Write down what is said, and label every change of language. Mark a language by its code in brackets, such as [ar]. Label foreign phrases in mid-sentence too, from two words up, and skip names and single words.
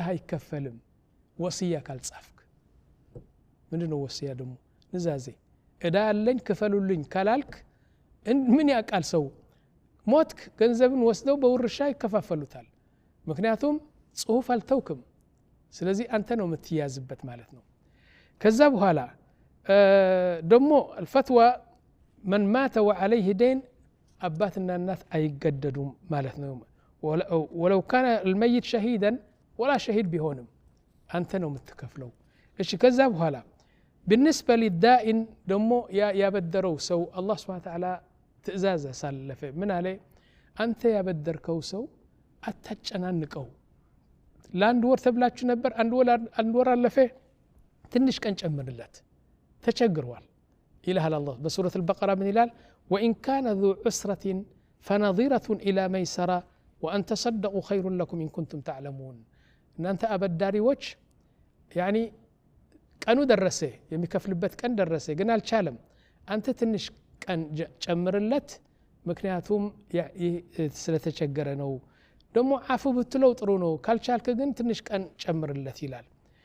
[am] አይከፈልም ወሲያ ካልጻፍክ ምንድነው ወሲያ ደሞ ንዛዜ እዳ አለኝ ክፈሉልኝ ካላልክ ምን ያቃል ሰው ሞትክ ገንዘብን ወስደው በውርሻ ይከፋፈሉታል ምክንያቱም ጽሁፍ አልተውክም ስለዚህ አንተ ነው የምትያዝበት ማለት ነው ከዛ በኋላ ደሞ الفتوى [ar] من مات وعليه دين [am] አባትና እናት አይገደዱም ማለት ነው [ar] ولو كان الميت شهيدا ولا شهيد [am] ቢሆንም አንተ ነው የምትከፍለው እሺ ከዛ በኋላ [ar] بالنسبه للدائن [am] ደሞ ያበደረው ሰው አላህ [ar] سبحانه وتعالى [am] ትእዛዝ ሳለፈ ምን አለ አንተ ያበደርከው ሰው አታጨናንቀው ላንድ ወር ተብላችሁ ነበር አንድ ወር አለፈ ትንሽ ቀን ጨምርለት ተቸግሯል ኢላህ አላህ በሱረት البقره ምን ይላል [ar] وان كان ذو عسره فنظيره الى ميسره وان تصدقوا خير لكم ان كنتم تعلمون [am] እናንተ አበዳሪዎች يعني ቀኑ ደረሰ የሚከፍልበት ቀን ደረሰ ግን አልቻለም አንተ ትንሽ ቀን ጨምርለት ምክንያቱም ስለተቸገረ ነው ደሞ አፉ ብትለው ጥሩ ነው ካልቻልክ ግን ትንሽ ቀን ጨምርለት ይላል